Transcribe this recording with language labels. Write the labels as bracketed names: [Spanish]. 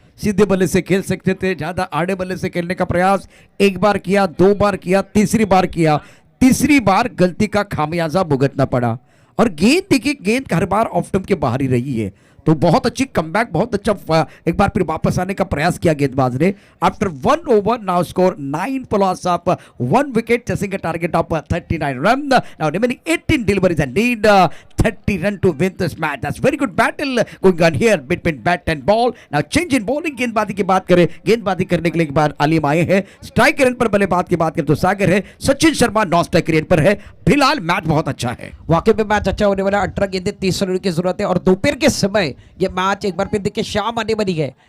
[Hindi] सीधे बल्ले से खेल सकते थे, ज्यादा आड़े बल्ले से खेलने का प्रयास एक बार किया, 2 बार किया, तीसरी बार किया, तीसरी बार गलती का खामियाजा भुगतना पड़ा। और गेंद देखिए, गेंद हर बार ऑफ स्टंप के बाहर ही रही है। तो बहुत अच्छी कमबैक, बहुत अच्छा एक बार फिर वापस आने का प्रयास किया गेंदबाज ने। [English] After 1 over now score 9 for loss of 1 wicket, chasing a target of 39 run. Now remaining 18 deliveries and need 30 run to win this match. That's very good battle going on here between bat and ball. Now change in bowling, [Hindi] गेंदबाजी की बात करें, गेंदबाजी करने के लिए एक बार अलीम आए हैं। स्ट्राइक रेट पर बल्लेबाज की बात करें तो सागर है, Sachin Sharma non strike rate पर है। फिलहाल मैच बहुत अच्छा है, वाकई में मैच अच्छा होने वाला। 18 गेंदें 30 रन की जरूरत है और दोपहर के समय ये मैच एक बार फिर देखिए शाम आने वाली है।